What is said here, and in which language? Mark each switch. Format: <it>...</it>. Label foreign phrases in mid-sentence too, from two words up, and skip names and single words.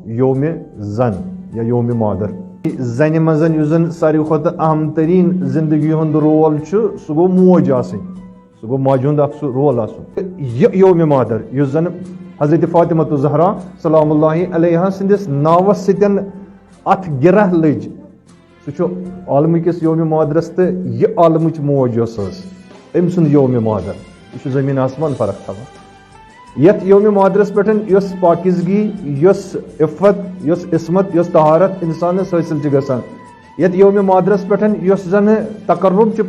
<ks>یوم زن یا یوم مادر. زنہِ منٛز یُس زن ساروی کھۄتہٕ اہم تریٖن زندگی ہُنٛد رول چھُ سُہ گوٚو موج آسٕنۍ, سُہ گوٚو ماجہِ ہُنٛد اکھ سُہ رول آسُن. یہِ یوم مادر یُس زن حضرت فاطمۃ الزہرا</ks> <ar>سلام اللہ علیہا</ar> <ks>سٕنٛدِس ناوس سۭتۍ اتھ گرہ لٔج, سُہ چھُ عالمہٕ کِس یوم مادرس تہٕ یہِ عالمٕچ موج یۄس ٲس أمۍ سُنٛد یوم مادر. یہِ چھُ زٔمیٖن آسمان فرق تھاوان. یتھ یوم مادرس پٮ۪ٹھ یۄس پاکیزگی, یۄس عفت, یۄس عصمت, یۄس طہارت انسانس حٲصل چھِ گژھان, یتھ یوم مادرس پٮ۪ٹھ یۄس زن تقرب چھُ</ks>